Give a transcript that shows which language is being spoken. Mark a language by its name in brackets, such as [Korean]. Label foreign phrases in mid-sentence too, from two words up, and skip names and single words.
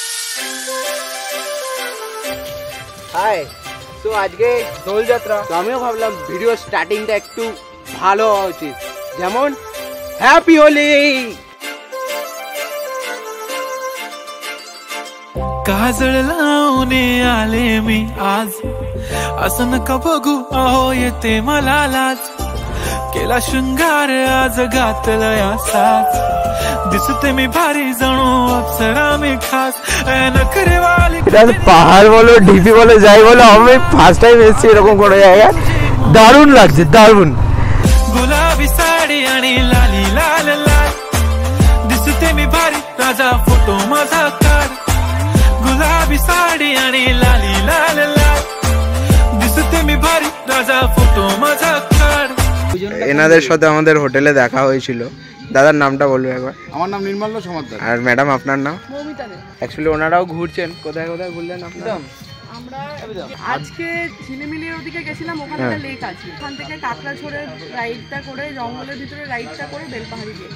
[Bangla] হাই, তো আজকে দোল যাত্রা, তো আমিও ভাবলাম ভিডিও স্টার্টিংটা একটু ভালো হওয়া উচিত, যেমন [English] happy Holi. [Marathi] काजळ लावणे आले मी आज, असं नका बघू अहो येते मला लाज, केला शृंगार आज घातला असाच, दिसते मी भारी जणू अप्सरा मी खास, नखरेवाली [Bangla] পাহাড় বলো ঢিপি বলো যাই বলো, আমি [English] first time [Bangla] এসেছি এরকম কোনো জায়গায়, দারুণ লাগছে দারুণ। [Marathi] गुलाबी साडी आणि लाली लाल लाल, दिसते मी भारी राजा फोटो माझा काढ, गुलाबी साडी आणि लाली लाल लाल, दिसते मी भारी राजा फोटो माझा काढ। [Bangla] এনাদের সাথে আমাদের হোটেলে দেখা হয়েছিল। দাদার নামটা বলবো একবার। আমার নাম নির্মল সমাদ্দার। আর ম্যাডাম আপনার নাম? মৌমিতা দে। অ্যাকচুয়ালি ওনারাও ঘুরছেন, কোথায় কোথায় ঘুরলেন আপনারা? আমরা আজকে ঝিলিমিলির ওদিকে গেছিলাম, ওখানে একটা লেক আছে, ওখান থেকে কাকড়াঝোড়ের রাইডটা করে জঙ্গলের ভিতরে রাইডটা করে বেলপাহাড়ি গিয়ে।